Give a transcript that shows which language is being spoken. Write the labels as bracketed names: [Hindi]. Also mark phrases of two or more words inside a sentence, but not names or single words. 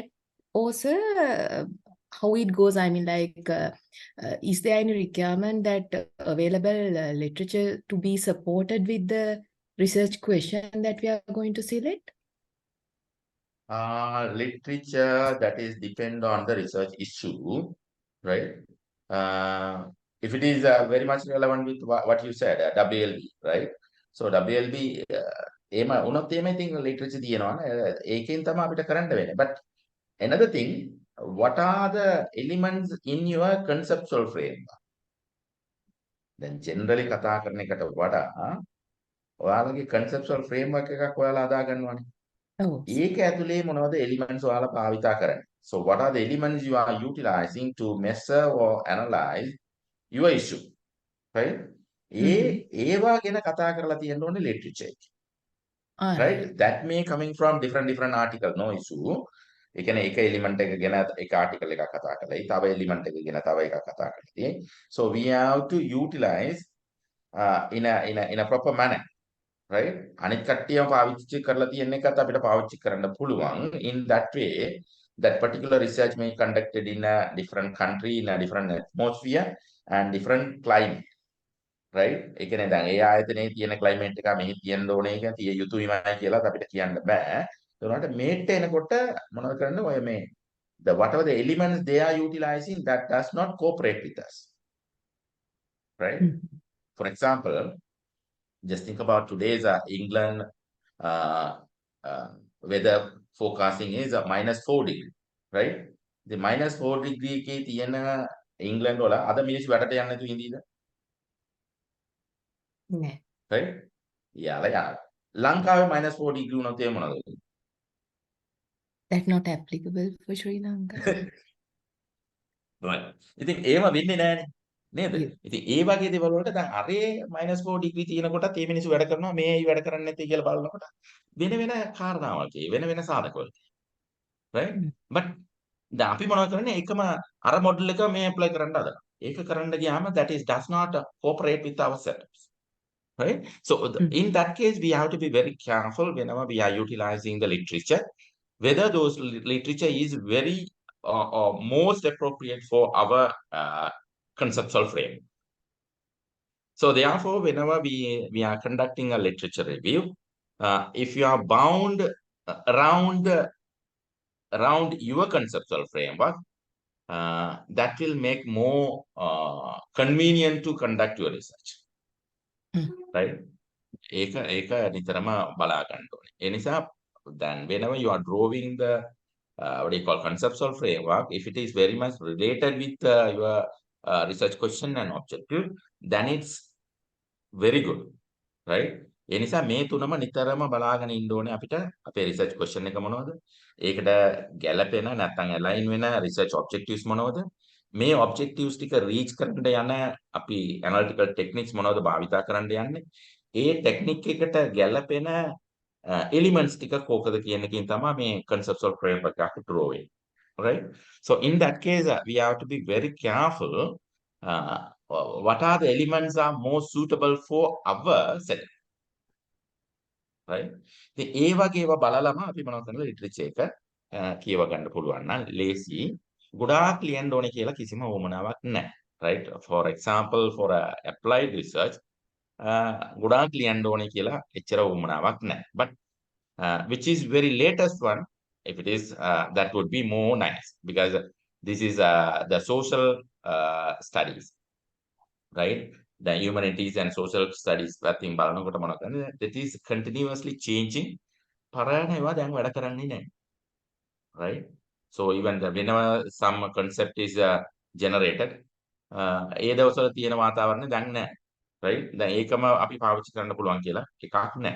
[English] Also, how it goes, I mean, like, is there any requirement that available literature to be supported with the research question that we are going to select? Literature, that is depend on the research issue, right? If it is very much relevant with what you said, WLB, right? So WLB, [Sinhala] එහෙම උනත් එහෙම ඉතින් literature තියෙනවනේ. ඒකෙන් තමයි අපිට කරන්න වෙන්නේ. [English] But another thing, what are the elements in your conceptual framework? Then generally [Sinhala] කතා කරන එකට වඩා ඔයාලගේ [English] conceptual framework [Sinhala] එකක් ඔයාලා හදා ගන්නවානේ. ඒක ඇතුලේ මොනවද elements ඔයාලා භාවිතා කරන්නේ? [English] So what are the elements you are utilizing to measure or analyze your issue? Right? [Sinhala] ඒවා ගැන කතා කරලා තියෙන්න ඕනේ literature. [English] Right? That may coming from different article, no issue. [Sinhala] ඒ කියන්නේ එක එලිමන්ට් එක ගැන එක ආටිකල් එකක් කතා කරලා තව එලිමන්ට් එක ගැන තව එකක් කතා කරලා [English] so we have to utilize in a proper manner, right? [Sinhala] අනිත් කට්ටියම පාවිච්චි කරලා තියෙන එකත් අපිට පාවිච්චි කරන්න පුළුවන්. [English] In that way, that particular research may conducted in a different country, in a different atmosphere, and different climate, right? [Sinhala] ඒ කියන්නේ දැන් ඒ ආයතනයේ තියෙන climate එක මෙහි තියෙන්න ඕනේ කියලා තිය යුතුයිමයි කියලා අපිට කියන්න බෑ. ඒ වුණාට මේට එනකොට මොනවද කරන්නේ? ඔය මේ [English] whatever the elements they are utilizing that does not cooperate with us, right? For example, just think about today's England uh, weather forecasting is a -4 degree, right? The -4 degree [Sinhala] එකේ තියෙන ඉංග්ලන්ඩ් වල අද මිනිස්සු වැඩට යන්නේ නැතුව ඉඳීද? නෑ. right? යාලා යාලා. ලංකාවේ -4 degree වුණොත් ඒ මොනවද වෙන්නේ? [English] That not applicable for Sri Lanka. right. [Sinhala] ඉතින් ඒව වෙන්නේ නැහනේ. නේද? [English] Yeah. [Sinhala] ඉතින් ඒ වගේ දේවල් වලට දැන් අරේ -4 degree තියෙනකොටත් මේ මිනිස්සු වැඩ කරනවා මේ ඇයි වැඩ කරන්නේ නැත්තේ කියලා බලනකොට වෙන වෙන කාරණාවල් වෙන වෙන සාධකවල. [English] right? [Sinhala] but දැන් අපි මොනවද කරන්නේ ඒකම අර මොඩල් එක මේ ඇප්ලයි කරන්න හදනවා. ඒක කරන්න ගියාම [English] that is does not cooperate with our setups. Right? So in that case, we have to be very careful whenever we are utilizing the literature, whether those literature is very or most appropriate for our conceptual frame. So therefore, whenever we are conducting a literature review, if you are bound around your conceptual framework, that will make more convenient to conduct your research. Right? [Sinhala] ඒක නිතරම බලා ගන්න ඕනේ. ඒ නිසා [English] then whenever you are drawing the what do you call conceptual framework, if it is very much related with your research question and objective, then it's very good, right? [Sinhala] ඒ නිසා මේ තුනම නිතරම බලාගෙන ඉන්න ඕනේ අපිට අපේ [English] research question [Sinhala] එක මොනවද? ඒකට ගැළපෙන නැත්නම් align වෙන [English] research objectives [Sinhala] මොනවද? මේ objectives ටික reach කරන්න යන අපි [English] analytical techniques [Sinhala] මොනවද භාවිතා කරන්න යන්නේ? ඒ ටෙක්නික් එකට ගැළපෙන elements ටික කෝකද කියන එකකින් තමයි මේ [English] conceptual framework [Sinhala] එක draw වෙන්නේ. [English] Right? So in that case, we have to be very careful what are the elements are more suitable for our setup. Right? [Sinhala] ඉතින් ඒ වගේ ඒවා බලලම අපි මොනවද කරන්නේ ලිටරචර් එක කියව ගන්න පුළුවන් නම් ලේසි. ගොඩාක් ලියන්න ඕනේ කියලා කිසිම වමනාවක් නැහැ. [English] Right? For example, for applied research, [Sinhala] ගොඩාක් ලියන්න ඕනේ කියලා එච්චර වමනාවක් නැහැ. [English] But which is very latest one, if it is that would be more nice because this is the social studies, right? The humanities and social studies [Sinhala] පැත්තෙන් බලනකොට මොනවද කරන්නේ? [English] That is continuously changing. [Sinhala] පරණ ඒවා දැන් වැඩ කරන්නේ නැහැ. [English] Right? So even whenever some concept is generated, [Sinhala] ඒ දවස්වල තියෙන වාතාවරණය දැන් නැහැ. Right? දැන් ඒකම අපි පාවිච්චි කරන්න පුළුවන් කියලා එකක් නැහැ.